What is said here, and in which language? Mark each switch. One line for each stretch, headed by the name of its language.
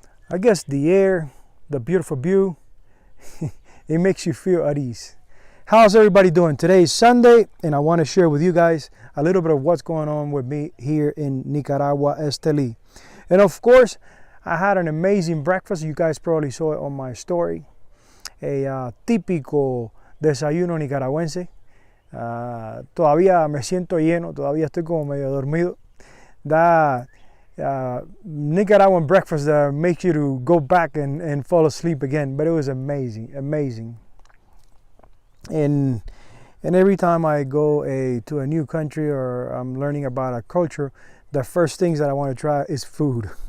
English: I guess the air, the beautiful view, it makes you feel at ease. How's everybody doing? Today is Sunday, and I want to share with you guys a little bit of what's going on with me here in Nicaragua, Esteli. And of course, I had an amazing breakfast. You guys probably saw it on my story.
Spanish: A típico desayuno nicaragüense. Todavía me siento lleno, todavía estoy como medio dormido.
English: That Nicaraguan breakfast that makes you to go back and fall asleep again. But it was amazing, amazing. And every time I go to a new country or I'm learning about a culture, the first things that I want to try is food.